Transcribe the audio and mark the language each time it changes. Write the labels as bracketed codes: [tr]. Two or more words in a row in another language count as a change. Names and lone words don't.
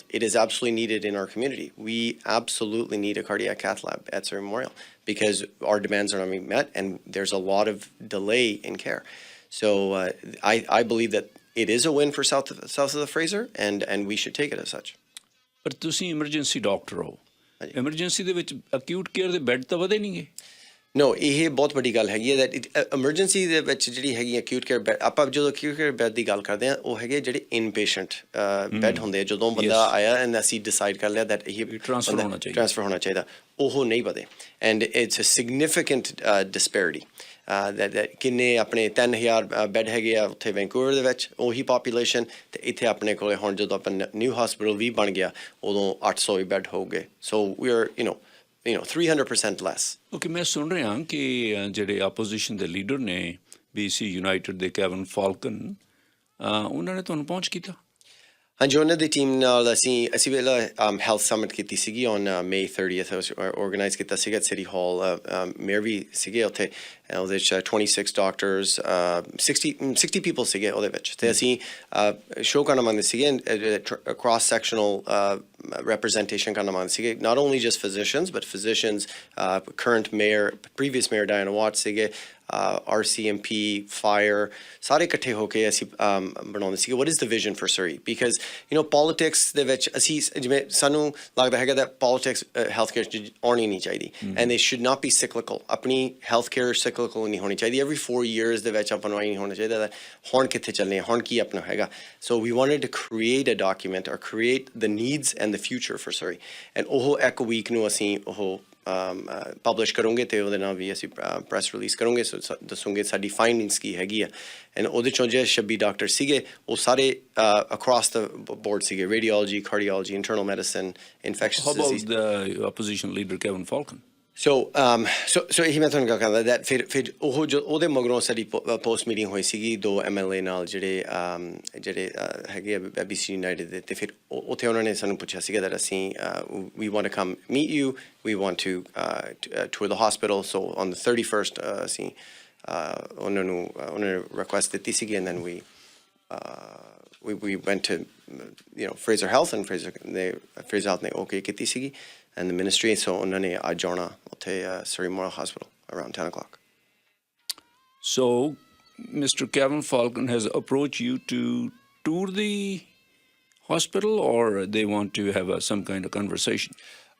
[en] It is absolutely needed in our community. We absolutely need a cardiac cath lab at Surrey Memorial because our demands are not being met, and there's a lot of delay in care. So I believe that it is a win for south of the Fraser, and we should take it as such. [pa] ਪਰ ਤੁਸੀਂ [en] emergency doctor [pa] ਹੋ. Emergency ਦੇ ਵਿੱਚ [en] acute care [pa] ਦੇ ਬੈੱਡ ਤਾਂ ਵਧੇ ਨਹੀਂਗੇ. No, ਇਹ ਬਹੁਤ ਵੱਡੀ ਗੱਲ ਹੈਗੀ ਹੈ [en] that emergency [pa] ਦੇ ਵਿੱਚ ਜਿਹੜੀ ਹੈਗੀ [en] acute care bed, [pa] ਆਪਾਂ ਜਦੋਂ [en] acute care bed [pa] ਦੀ ਗੱਲ ਕਰਦੇ ਹਾਂ, ਉਹ ਹੈਗੇ ਜਿਹੜੇ [en] inpatient bed [pa] ਹੁੰਦੇ ਆ, ਜਦੋਂ ਬੰਦਾ ਆਇਆ and ਅਸੀਂ decide ਕਰ ਲਿਆ that ਇਹ transfer ਹੋਣਾ ਚਾਹੀਦਾ, ਉਹ ਨਹੀਂ ਵਧੇ, [en] and it's a significant disparity. [pa] that ਕਿੰਨੇ ਆਪਣੇ 3000 ਬੈੱਡ ਹੈਗੇ ਆ ਉੱਥੇ ਵੈਨਕੂਵਰ ਦੇ ਵਿੱਚ, ਉਹੀ ਪਾਪੂਲੇਸ਼ਨ, ਤੇ ਇੱਥੇ ਆਪਣੇ ਕੋਲੇ ਹੁਣ ਜਦੋਂ ਆਪਾਂ [en] new hospital [pa] ਵੀ ਬਣ ਗਿਆ ਉਦੋਂ 800 ਬੈੱਡ ਹੋ ਗਏ. [en] So we're, you know, 300% less. [pa] Okay, ਮੈਂ ਸੁਣ ਰਿਹਾ ਕਿ ਜਿਹੜੇ ਆਪੋਜੀਸ਼ਨ ਦੇ ਲੀਡਰ ਨੇ BC ਯੂਨਾਈਟਿਡ ਦੇ ਕੈਵਨ ਫਾਲਕਨ, ਉਹਨਾਂ ਨੇ ਤੁਹਾਨੂੰ ਪਹੁੰਚ ਕੀਤਾ? ਹਾਂਜੀ, ਉਹਨਾਂ ਦੀ ਟੀਮ ਨਾਲ ਅਸੀਂ ਵੇਲਾ ਹੈਲਥ ਸਮਿਟ ਕੀਤੀ ਸੀਗੀ [en] on May 30th. [pa] ਆਰਗੇਨਾਈਜ਼ ਕੀਤਾ ਸੀਗਾ [en] city hall. [pa] ਮੇਅਰ ਵੀ ਸੀਗੇ ਉੱਥੇ, ਉਹਦੇ ਵਿੱਚ 26 ਡਾਕਟਰਸ, 60 ਪੀਪਲ ਸੀਗੇ ਉਹਦੇ ਵਿੱਚ, ਤੇ ਅਸੀਂ ਸ਼ੋਅ ਕਰਨਾ ਮੰਗਦੇ ਸੀਗੇ, [en] cross sectional representation [pa] ਕਰਨਾ ਮੰਗਦੇ ਸੀਗੇ, [en] not only just physicians but physicians, current mayor, previous mayor Diana Watts [pa] ਸੀਗੇ, [en] RCMP, fire, [pa] ਸਾਰੇ ਇਕੱਠੇ ਹੋ ਕੇ ਅਸੀਂ ਬਣਾਉਂਦੇ ਸੀਗੇ [en] what is the vision for Surrey, because you know politics [pa] ਦੇ ਵਿੱਚ ਅਸੀਂ ਜਿਵੇਂ ਸਾਨੂੰ ਲੱਗਦਾ ਹੈਗਾ [en] that politics healthcare [pa] 'ਚ ਆਉਣੀ ਨਹੀਂ ਚਾਹੀਦੀ, [en] and they should not be cyclical. [pa] ਆਪਣੀ [en] healthcare cyclical [pa] ਨਹੀਂ ਹੋਣੀ ਚਾਹੀਦੀ. [en] Every 4 years [pa] ਦੇ ਵਿੱਚ ਆਪਾਂ ਨੂੰ ਨਹੀਂ ਹੋਣਾ ਚਾਹੀਦਾ ਹੁਣ ਕਿੱਥੇ ਚੱਲਣੇ, ਹੁਣ ਕੀ ਆਪਣਾ ਹੈਗਾ. [en] So we wanted to create a document or create the needs and the future for Surrey, and [pa] ਉਹ ਇੱਕ week ਨੂੰ ਅਸੀਂ ਉਹ ਪਬਲਿਸ਼ ਕਰੋਗੇ, ਤੇ ਉਹਦੇ ਨਾਲ ਵੀ ਅਸੀਂ [en] press release [pa] ਕਰੋਗੇ, ਦੱਸੋਗੇ ਸਾਡੀ ਫਾਈਂਡਿੰਗਸ ਕੀ ਹੈਗੀ ਆ. ਐਂਡ ਉਹਦੇ ਚੋਂ ਜਿਹੜੇ 26 ਡਾਕਟਰ ਸੀਗੇ ਉਹ ਸਾਰੇ [en] across the board [pa] ਸੀਗੇ, [en] radiology, cardiology, internal medicine, infectious disease. How about the opposition leader Kevin Falcon? [pa] So ਇਹੀ ਮੈਂ ਤੁਹਾਨੂੰ ਕਹਿੰਦਾ that ਫਿਰ ਉਹ ਜੋ ਉਹਦੇ ਮਗਰੋਂ ਸਾਡੀ [en] post meeting [pa] ਹੋਈ ਸੀਗੀ 2 MLA ਨਾਲ ਜਿਹੜੇ ਹੈਗੇ ਆ BC ਯੂਨਾਈਟਿਡ ਦੇ, ਤੇ ਫਿਰ ਉੱਥੇ ਉਹਨਾਂ ਨੇ ਸਾਨੂੰ ਪੁੱਛਿਆ ਸੀਗਾ that ਅਸੀਂ [en] we want to come meet you, we want to tour the hospital. So on the 31st [pa] ਅਸੀਂ ਉਹਨਾਂ ਨੂੰ request ਦਿੱਤੀ ਸੀਗੀ, [en] and then we went to Fraser Health, and Fraser Health ਨੇ okay [pa] ਕੀਤੀ ਸੀਗੀ, [en] and the ministry. [pa] So ਉਹਨਾਂ ਨੇ ਅੱਜ ਆਉਣਾ ਉੱਥੇ [en] Surrey Memorial Hospital around 10 o'clock. So Mr. Kevin Falcon has approached you to tour the hospital, or they want to have some kind of conversation?